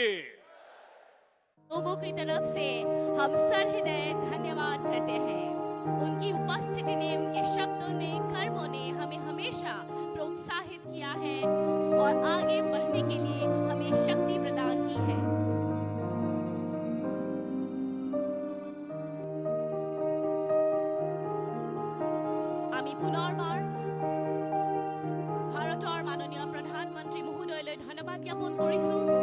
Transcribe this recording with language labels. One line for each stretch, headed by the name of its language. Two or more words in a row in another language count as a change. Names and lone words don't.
Hindi: लोगों की तरफ से हम सहृदय धन्यवाद करते हैं। उनकी उपस्थिति ने, उनके शब्दों ने, कर्मों ने हमें हमेशा प्रोत्साहित किया है और आगे बढ़ने के लिए हमें शक्ति प्रदान की है।
Assamese: আমি পুনৰবাৰ ভাৰতৰ মাননীয় প্ৰধানমন্ত্ৰী মহোদয়লৈ ধন্যবাদ জ্ঞাপন কৰিছো।